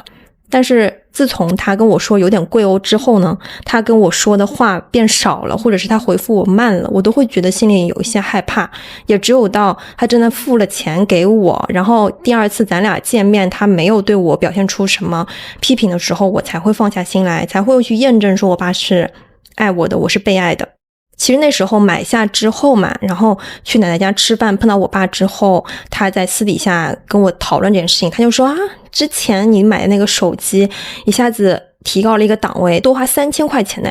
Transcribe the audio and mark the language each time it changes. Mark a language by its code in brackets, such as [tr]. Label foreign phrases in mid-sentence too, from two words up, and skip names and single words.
[zh] 但是自從他跟我說有點貴哦之後呢，他跟我說的話變少了，或者是他回復我慢了，我都會覺得心裡有一些害怕。也只有到他真的付了錢給我，然後第二次咱倆見面他沒有對我表現出什麼批評的時候，我才會放下心來，才會去驗證說我爸是愛我的，我是被愛的。其實那時候買下之後嘛，然後去奶奶家吃飯，碰到我爸之後，他在私底下跟我討論這件事情，他就說啊，之前你買的那個手機一下子提高了一個檔位，多花3000塊錢呢。